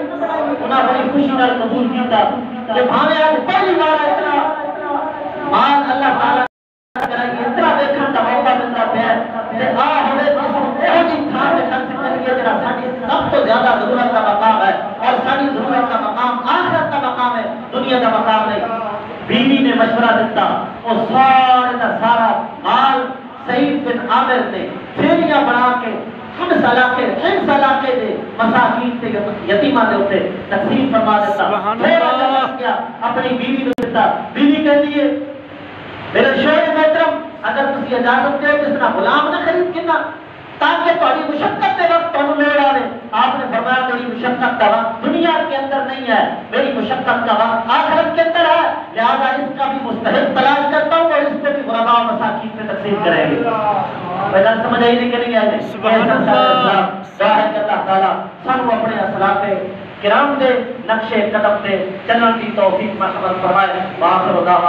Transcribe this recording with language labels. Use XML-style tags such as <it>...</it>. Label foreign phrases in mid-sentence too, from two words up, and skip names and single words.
<pa>انہاں بڑی خوشی نال قبول کیتا کہ بھاوے</pa> <ur>آج پہلی بار اتنا مال اللہ تعالیٰ اتنا دیکھنے کا موقع ملتا ہے کہ ہوئے جی تھان میں خرچ کریے جڑا ساری سب تو زیادہ ضرورت کا مقام ہے اور ساری ضرورت کا مقام آخرت کا مقام ہے دنیا کا مقام نہیں.</ur> <pa>بیوی نے مشورہ دیتا اور</pa> <ur>سارا مال سعید بن عامر نے تھیلیاں بنا کے</ur> <pa>خمس علاقے دے مساکین تے یتیماں دے اوتے تقسیم فرما دیتا.</pa> <ur>اپنی بیوی کو دیتا. بیوی کہتی ہے میرے شوہر محترم</ur> <pa>اگر تسی اجازت دے کس طرح غلام نہ خرید کے تاکہ تہاڈی مشقت دے وقت تانوں لوڑ آوے.</pa> <ur>آپ نے فرمایا</ur> <pa>میری مشقت دا وقت نہیں ہے،</pa> <ur>میری مشقت کا وقت آخرت کے اندر ہے، لہذا اس کا بھی مستحق تلاش کرتا ہوں اور اس کو بھی غرباء و مساکین میں تقسیم کریں گے۔ بجان سمجھ آئی نہیں کہ نہیں آئی؟</ur> <ar>سبحان اللہ۔</ar> <pa>ظاہر کہ اللہ تعالیٰ سانو اپنے اسلاف کرام دے نقش قدم دے چلن کی توفیق مرحمت فرمائے۔</pa>